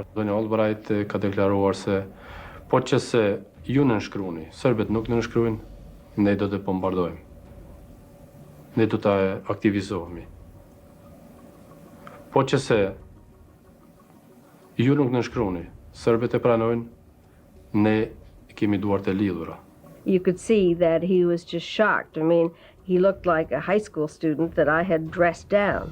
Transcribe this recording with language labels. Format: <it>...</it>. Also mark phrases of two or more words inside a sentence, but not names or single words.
<sq>Zonja Albright ka deklaruar se po që se ju nënshkruani, serbët nuk nënshkruajnë, ne do të bombardojmë. Ne do të aktivizohemi. Po që se ju nuk nënshkruani, serbët e pranojnë, ne kemi duart e lidhura.</sq> <en>You could see that he was just shocked. I mean, he looked like a high school student that I had dressed down.</en>